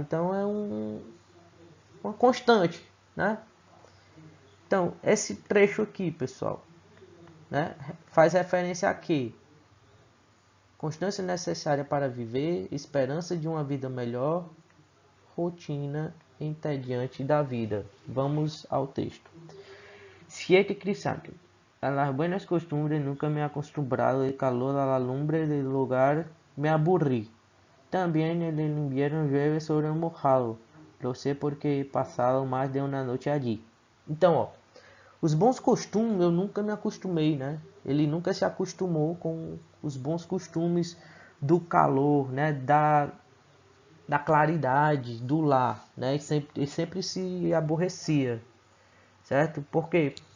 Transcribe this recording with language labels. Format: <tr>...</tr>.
<pt>Então é uma constante, né? Então esse trecho aqui, pessoal, né, faz referência a quê? Constância necessária para viver, esperança de uma vida melhor, rotina entediante da vida. Vamos ao texto. Siete crisantes.</pt> <es>A las buenas costumbres nunca me he acostumbrado, el calor a la lumbre del hogar me aburrí. También en el invierno llueve sobre el mojado. Lo sé porque he pasado más de una noche allí.</es> <pt>Então, ó, os bons costumes eu nunca me acostumei, né? Ele nunca se acostumou com os bons costumes do calor, né? Da claridade, do lar, né? Ele sempre se aborrecia, certo? Por quê?</pt>